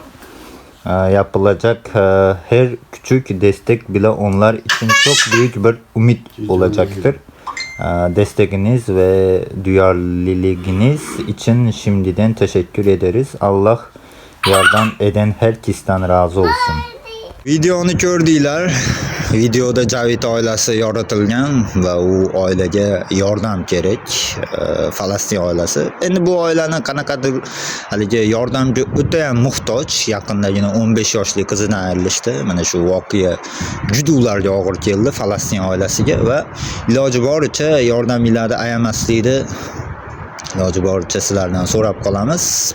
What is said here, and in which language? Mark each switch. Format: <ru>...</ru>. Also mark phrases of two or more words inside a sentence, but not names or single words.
<tr>Yapılacak her küçük destek bile onlar için çok büyük bir umut olacaktır. Destekiniz ve duyarlılığınız için şimdiden teşekkür ederiz. Allah yardım eden herkesten razı olsun.</tr> <uz>Videoni ko'rdinglar. Videoda Javid oilasi yoritilgan va u oilaga yordam kerak. Falastin oilasi. Endi bu oilani qanaqadir haligi yordamga o'ta ham muhtoj. Yaqindagina 15 yoshli qizidan ayrilishdi. Mana shu voqea juda ularga og'ir keldi Falastin oilasiga va iloji boricha yordaminglarni ayamaslikni iloji boricha sizlardan so'rab qolamiz.</uz>